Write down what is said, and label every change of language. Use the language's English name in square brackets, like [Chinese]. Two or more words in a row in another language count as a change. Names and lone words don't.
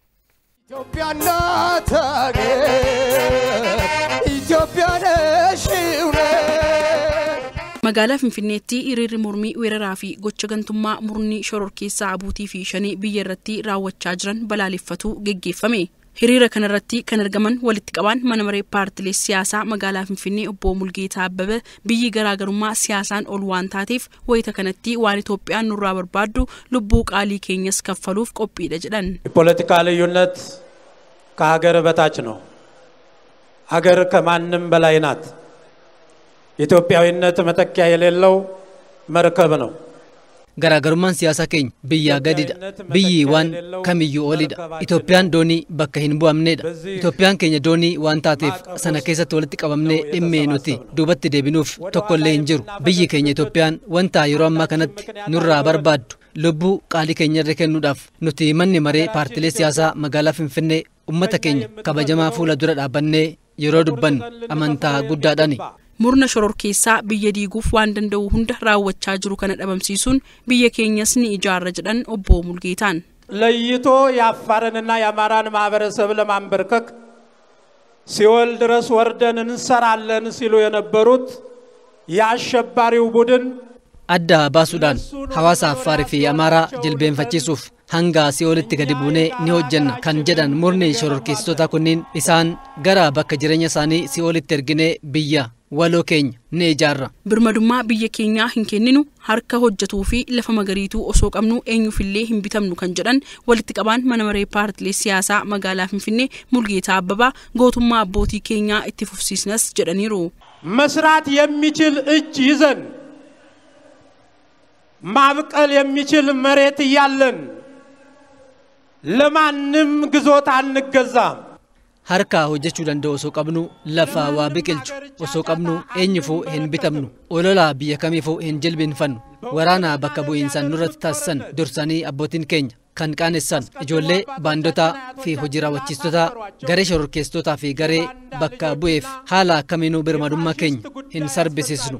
[Oromo] Magaalaa Finfinneetti hiriirri mormii weeraraa fi gocha gantummaa murni shororkeessaa abuutii fi shanii biyya irratti raawwachaa jiran balaaleffatu geggeeffame. Hiriira kanarratti kan argaman walitti qabaan mana maree paartilee siyaasaa magaalaa Finfinnee obbo Mulgeetaa Abbabee biyyi garaagarummaa siyaasaan ol waan taateef wayita kanatti waan Itoophiyaan nurraa barbaaddu lubbuu qaalii keenyas kaffaluuf qophiidha jedhan. [Amharic] የፖለቲካ ልዩነት ከሀገር በታች ነው። ሀገር ከማንም በላይ ናት። ኢትዮጵያዊነት መተኪያ የሌለው መርከብ ነው። [Oromo] Garaagarummaan siyaasaa keenya biyyaa gadidha. Biyyi waan kamiyyuu olidha. Itoophiyaan doonii bakka hin bu'amnedha. Itoophiyaan keenya doonii waan taateef sana keessatti walitti qabamnee dhimmee nuti duubatti deebinuuf tokkollee hin jiru. Biyyi keenya Itoophiyaan wanta yeroo ammaa kanatti nurraa barbaaddu lubbuu qaalii keenya irra kennuudhaaf nuti manni maree paartilee siyaasaa magaalaa Finfinnee ummata keenya kabajamaa fuula dura dhaabbannee yeroo dubbannu amantaa guddaadhaani. Murna shororkeessaa biyya diiguuf waan danda'u hunda raawwachaa jiru kana dhabamsiisuun biyya keenyas ni ijaarra jedhan obbo Mulgeetaan. [Amharic] ለይቶ የአፋርንና የአማራን ማህበረሰብ ለማንበርከክ ሲኦል ድረስ ወርደን እንሰራለን ሲሉ የነበሩት የአሸባሪው ቡድን [Oromo] adda baasuudhaan hawaasa Affaarii fi Amaaraa jilbeenfachiisuuf hanga si'oolitti gadi buunee ni hojjenna kan jedhan murni shororkeessitoota kunniin isaan gara bakka jireenya isaanii si'oolitti erginee biyya waloo keenya ni ijaarra. Birmadummaa biyya keenyaa hin kenninu harka hojjetuu fi lafa magariituu osoo qabnu eenyufillee hin bitamnu kan jedhan walitti qabaan mana maree paartilee siyaasaa magaalaa Finfinnee Mulgeetaa Abbabee gootummaa abbootii keenyaa itti fufsiisnas jedhaniiru. [Amharic] መስራት የሚችል እጅ ይዘን ማብቀል የሚችል መሬት እያለን ለማንም ግዞት አንገዛም። [Oromo] harka hojjechuu danda'u osoo qabnu lafa waa biqilchu osoo qabnu eenyufuu hin bitamnu olola biyya kamiifuu hin jilbeenfannu waraana bakka bu'iinsan nurratti taasisan dursanii abbootiin keenya kan qaanessan ijoollee baandotaa fi hojii raawwachiistota garee shororkeessitootaa fi garee bakka bu'eef haala akkamiinuu birmadummaa keenya hin sarbisiisnu.